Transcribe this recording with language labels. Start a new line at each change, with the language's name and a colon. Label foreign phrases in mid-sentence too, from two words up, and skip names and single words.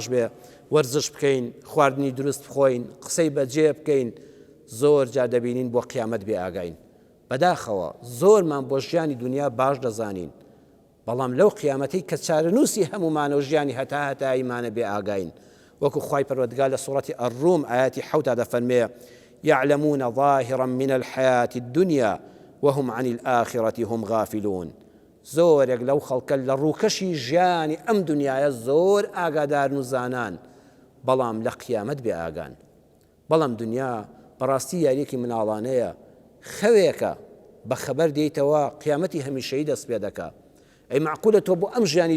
Central Kurdish: بێ وەرزش بکەین خواردنی دروست بخۆین قسەی بەجێ بکەین زۆر جا دەبینین بۆ قیامەت بێ ئاگاین بەداخەوە زۆرمان بۆ ژیانی دنیا باش دەزانین بەڵام لەو قیامەتەی کە چارەنووسی هەمومانە و ژیانی هەتایمانە بێ ئاگاین وەکو خوای پەروەردگار لە سوڕەتی ئەڕووم ئایەتی 7 دەفەرمێ
Arabic: يعلمون ظاهرا من الحياة الدنيا وهم عن الآخرة هم غافلون
Central Kurdish: زۆرێک لەو خەڵکە لە ڕووکەشی ژیانی ئەم دنیاە زۆر ئاگادار و زانان بەڵام لە قیامەت بێ ئاگان بەڵام دنیا بەڕاستی یاریەکی مناڵانەیە خەوێکە بە خەبەر دێیتەوە قیامەتی هەمیشەیی دەست پێ دەکا ئەی معقولە تۆ بۆ ئەم ژیانی